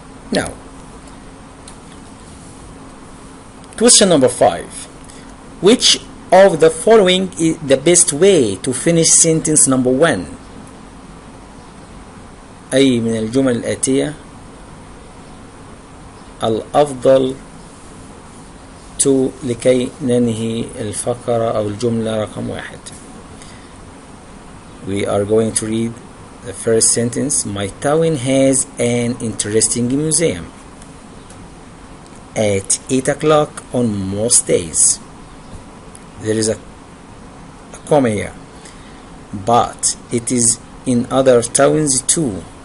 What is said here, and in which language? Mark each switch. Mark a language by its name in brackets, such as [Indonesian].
[English] Now, question number 5. Which of the following is the best way to finish sentence number 1? [Arabic] أي من الجمل الآتية الأفضل لكي ننهي الفقرة أو الجملة رقم 1. [English] We are going to read the first sentence. My town has an interesting museum at 8 o'clock on most days. There is a comma here, but it is in other towns too.